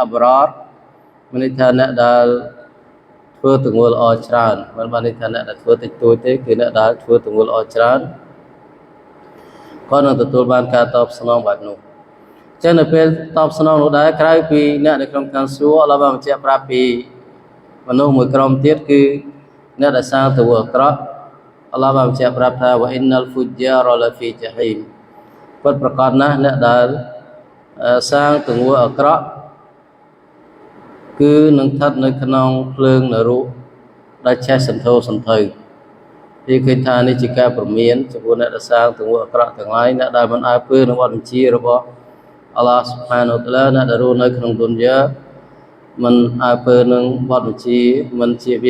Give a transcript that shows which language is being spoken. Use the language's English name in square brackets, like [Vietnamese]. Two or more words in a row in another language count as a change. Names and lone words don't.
[Khmer] បរ៉រមានន័យថាអ្នកដែលធ្វើទង្វើល្អច្រើនមិនបានន័យថាអ្នកដែលធ្វើតិចតួចទេគឺអ្នកដែលធ្វើទង្វើល្អច្រើនគាត់នឹងទទួលបានការតបស្នងបែបនោះចឹងនៅពេលតបស្នងនោះដែរក្រៅពីអ្នកនៅក្នុងឋានសួគ៌ Allah បានបញ្ជាក់ប្រាប់ពីមនុស្សមួយក្រុមទៀតគឺអ្នកដែលសាងទង្វើអាក្រក់ Allah បានបញ្ជាក់ប្រាប់ថា [Arabic] وإن الفجار لفي جحيم [Khmer] ពិតប្រាកដណាស់អ្នកដែលសាងទង្វើអាក្រក់ គឺនឹងស្ថិតនៅក្នុងភ្លើងនរកដែលឆេះសន្ធោសន្ធៅពីឃើញថានេះជាការព្រមានចំពោះអ្នកដែលសាងទង្វើអាក្រក់ទាំងឡាយអ្នកដែលមិនអើពើនឹងបទបញ្ជារបស់ [Arabic] الله سبحانه وتعالى [Khmer] អ្នកដែលរស់នៅក្នុងឌុនយ៉ាមិនអើពើនឹងបទបញ្ជាមិនជាវា